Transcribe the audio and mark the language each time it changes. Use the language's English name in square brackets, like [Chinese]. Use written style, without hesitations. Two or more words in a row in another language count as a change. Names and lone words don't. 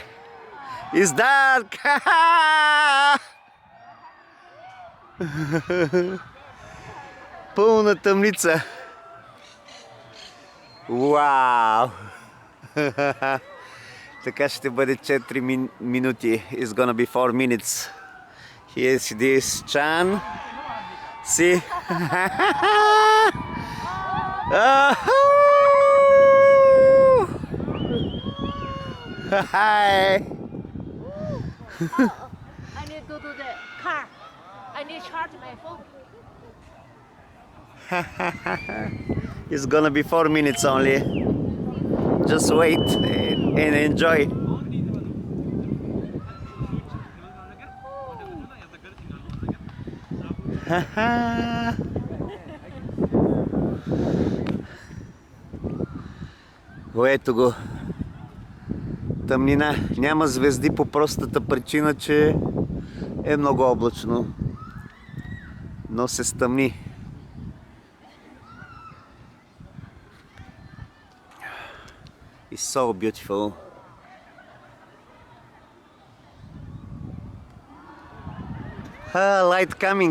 [English] It's dark! [Bulgarian] Пълна тъмница! Вау! Така ще бъде 4 минути. [English] It's gonna be 4 minutes. Here's this Chan. See? Hi! I need to do the car. I need to charge my phone. It's gonna be 4 minutes only. Just wait and enjoy. [Bulgarian] Ето го. Тъмнина. Няма звезди по простата причина, че е много облачно. Но се стъмни. [English] It's so beautiful. Light coming.